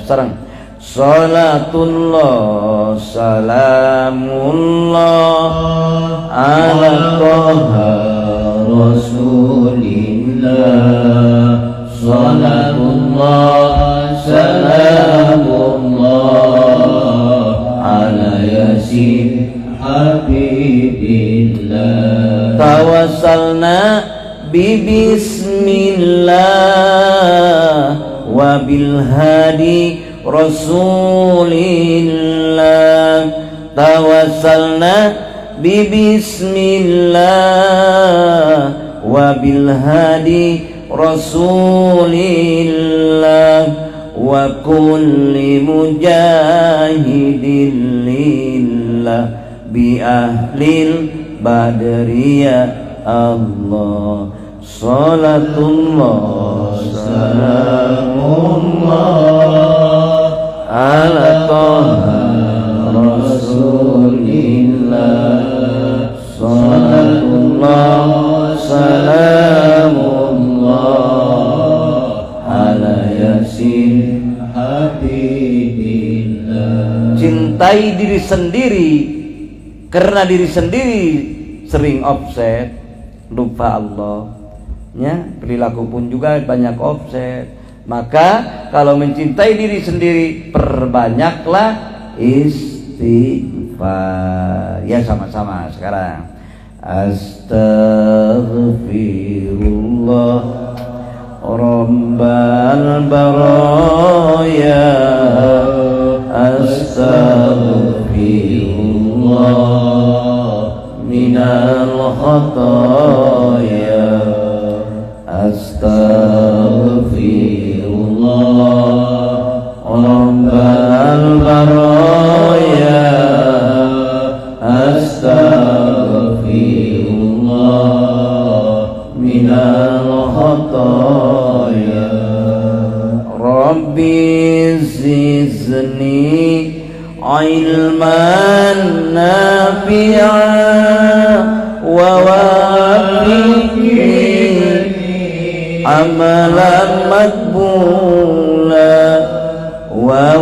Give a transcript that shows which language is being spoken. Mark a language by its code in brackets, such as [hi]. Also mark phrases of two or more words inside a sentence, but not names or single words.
[ar] Sarang صلاة الله سلام الله على طه رسول الله. صلاة الله سلام الله على يس حبيب الله. توسلنا بـ بسم الله و بالهادي رسول الله. توسلنا بـ بسم الله و بالهادي رسول الله و كل مجاهد لله بـ أهل البدرية الله. صلاة الله سلام الله على طه رسول الله. صلاة الله سلام الله على يس حبيب الله. [id] Cintai diri sendiri, karena diri sendiri sering offset, lupa Allah ya, perilaku pun juga banyak offset. Maka kalau mencintai diri sendiri, perbanyaklah istighfar. Ya sama-sama sekarang. [ar] أستغفر الله رب البرايا. أستغفر الله من الخطايا. أستغفر الله رب البرايا. أستغفر الله من الخطايا. رب زدني علما نافعا و وفقني عملا مقبولا و